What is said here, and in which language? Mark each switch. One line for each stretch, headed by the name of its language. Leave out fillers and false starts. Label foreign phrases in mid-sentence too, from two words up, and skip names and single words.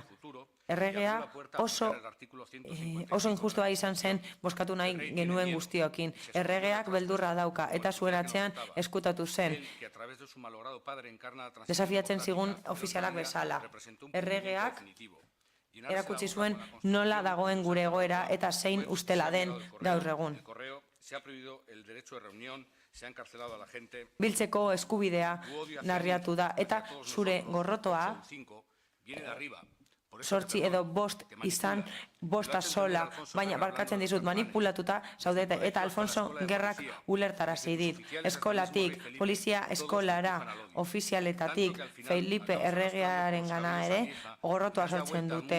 Basque: Erregea oso injustua izan zen bozkatu nahi genuen guztiokin. Erregeak beldurra dauka eta zuen atzean eskutatu zen. Desafiatzen zigun ofizialak bezala. Erregeak erakutsi zuen nola dagoen gure egoera eta zein ustela den gaur egun.
Spanish: El correo se ha prohibido el derecho de reunión, se ha encarcelado a la gente.
Basque: Biltzeko eskubidea narriatu da eta zure gorrotoa
Spanish: Viene de arriba.
Basque: 8 edo 5 izan, 5 sola, baina barkatzen dizut manipulatuta zaudete eta Alfonso Gerrak ulertarazi dit. Eskolatik, polizia eskolara, ofizialetatik, Felipe erregearen gana ere, gorrotoa sortzen dute.